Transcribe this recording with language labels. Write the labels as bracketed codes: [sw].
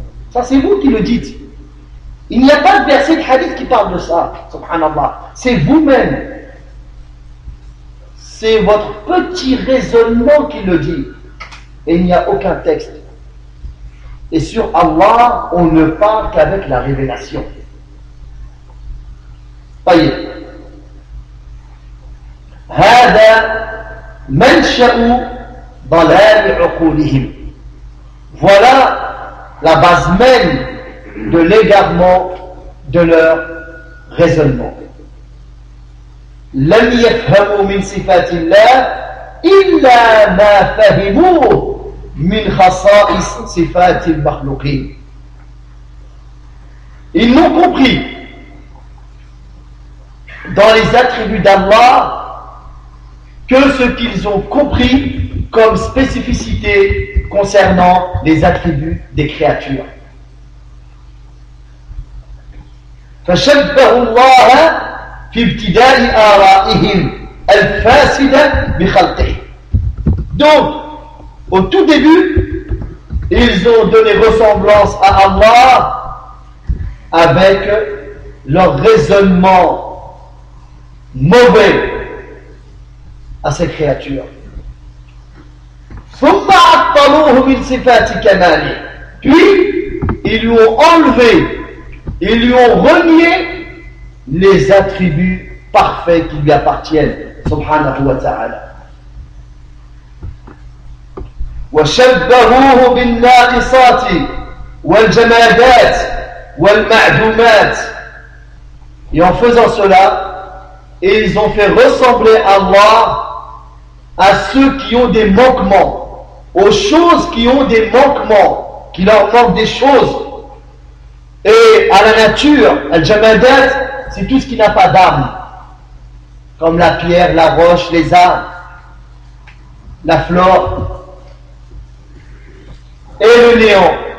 [fr] Ça, c'est vous qui le dites. Il n'y a pas de verset de hadith qui parle de ça, subhanallah. C'est vous-même. C'est votre petit raisonnement qui le dit. Et il n'y a aucun texte. Et sur Allah, on ne parle qu'avec la révélation. [ar] طيب هذا منشأ ضلال عقولهم. [fr] Voilà la base même de l'égarement de leur raisonnement. [ar] لم يفهموا من صفات الله إلا ما فهموا من خصائص صفات المخلوقين. [fr] Ils n'ont compris dans les attributs d'Allah que ce qu'ils ont compris comme spécificité concernant les attributs des créatures. [ar] فشبهوا الله في ابتداء آرائهم الفاسدة بخلقه. [fr] Donc, au tout début, ils ont donné ressemblance à Allah avec leur raisonnement mauvais à ces créatures. [ar] ثم عطلوه من صفات كماله. [fr] Puis, ils lui ont enlevé, ils lui ont renié les attributs parfaits qui lui appartiennent. [ar] Subhanahu wa ta'ala. وشبهوه بالناقصات والجمادات والمعدومات. [fr] Et en faisant cela, ils ont fait ressembler Allah à ceux qui ont des manquements, aux choses qui ont des manquements, qui leur manquent des choses, et à la nature. Al-jamadat, c'est tout ce qui n'a pas d'âme, comme la pierre, la roche, les arbres, la flore et le néant.